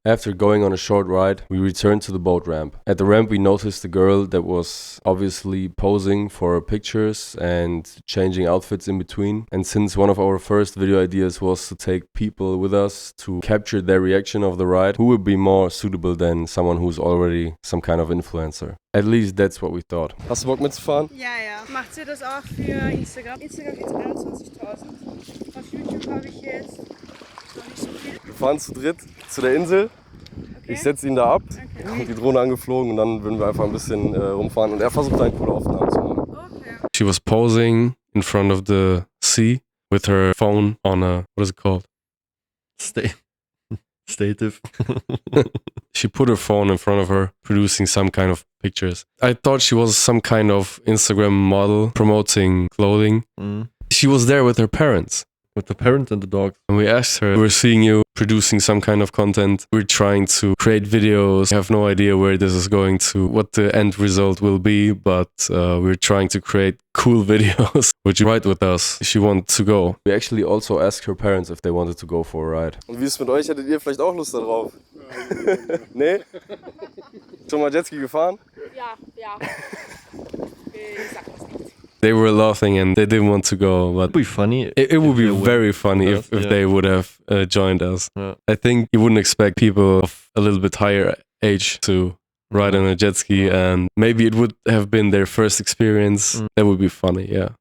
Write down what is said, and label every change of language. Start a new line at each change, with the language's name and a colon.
English: After going on a short ride, we returned to the boat ramp. At the ramp, we noticed a girl that was obviously posing for pictures and changing outfits in between. And since one of our first video ideas was to take people with us to capture their reaction of the ride, who would be more suitable than someone who's already some kind of influencer? At least that's what we thought.
German: Hast du Bock mitzufahren? Ja. Macht sie das auch für Instagram? Instagram jetzt 21.000. Auf YouTube habe ich jetzt noch nicht so viel. Wir fahren zu dritt zu der Insel. Okay. Ich setze ihn da ab, Okay. mit die Drohne angeflogen und dann würden wir einfach ein bisschen rumfahren. Und er versucht eine coole Aufnahme zu machen. Okay.
English: She was posing in front of the sea with her phone on a, what is it called?
German: Stative.
English: She put her phone in front of her, producing some kind of pictures. I thought she was some kind of Instagram model promoting clothing. She was there with her parents. With the parents and the dog. And we asked her, we're seeing you producing some kind of content. We're trying to create videos. I have no idea where this is going to, what the end result will be, but we're trying to create cool videos. Would you ride with us? She wanted to go. We actually also asked her parents if they wanted to go for a ride.
German: Und wie ist es mit euch? Hättet ihr vielleicht auch Lust darauf? Nee? Schon mal Jetski gefahren? Ja. Ich sag das nicht.
English: They were laughing and they didn't want to go, but It'd be funny. it would be very funny if they would have joined us. Yeah. I think you wouldn't expect people of a little bit higher age to ride on a jet ski, and maybe it would have been their first experience. That would be funny, yeah.